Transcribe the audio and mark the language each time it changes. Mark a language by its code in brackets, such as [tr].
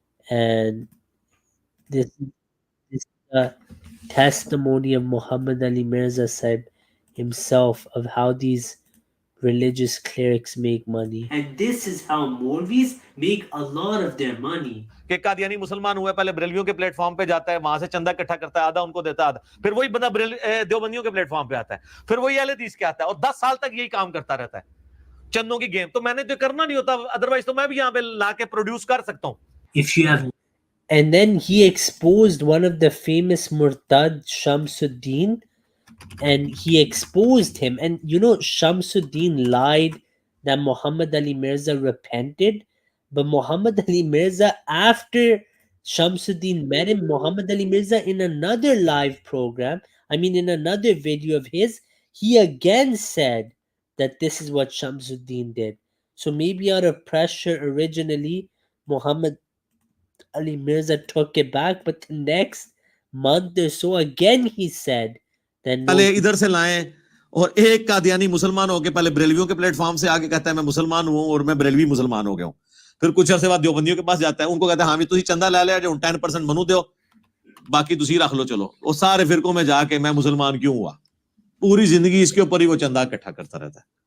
[en] And this is a testimony of Muhammad Ali Mirza Sahib himself of how these religious clerics make money. And this is how Maulvis make a lot of their money. [hi] कि कादियानी मुसलमान हुए, पहले बरेलवियों के platform पे जाता है, वहां से चंदा इकट्ठा करता है, आधा उनको देता है, आधा फिर वही बंदा देवबंदियों के प्लेटफॉर्म पे आता है, फिर वही अहले हदीस के आता है, और 10 साल तक यही काम करता रहता है, चंदों की गेम. तो मैंने तो करना नहीं होता, अदरवाइज तो मैं भी यहाँ पे लाके प्रोड्यूस कर सकता हूँ. [en] If you have, and then he exposed one of the famous Murtad, Shamsuddin, and he exposed him. And you know, Shamsuddin lied that Muhammad Ali Mirza repented, but Muhammad Ali Mirza, after Shamsuddin met him, Muhammad Ali Mirza, in another live program, in another video of his, he again said that this is what Shamsuddin did. So maybe out of pressure originally, Muhammad Ali Mirza took it back, but the next month or so, again he said that no. [hi] पहले इधर से लाएं, और एक कादियानी मुसलमान होके पहले बरेलवियों के प्लेटफॉर्म से आके कहता है मैं मुसलमान हूं और मैं बरेलवी मुसलमान हो गया हूं. फिर कुछ अरसे बाद देवबंदियों के पास जाता है, उनको कहता है [pa] हाँ भी तुसी चंदा ले लिया जो 10% मनु दो, बाकी तुसी रख लो, [hi] चलो. वो सारे फिरकों में जाके मैं मुसलमान क्यों हुआ, पूरी जिंदगी इसके ऊपर ही वो चंदा इकट्ठा करता रहता है.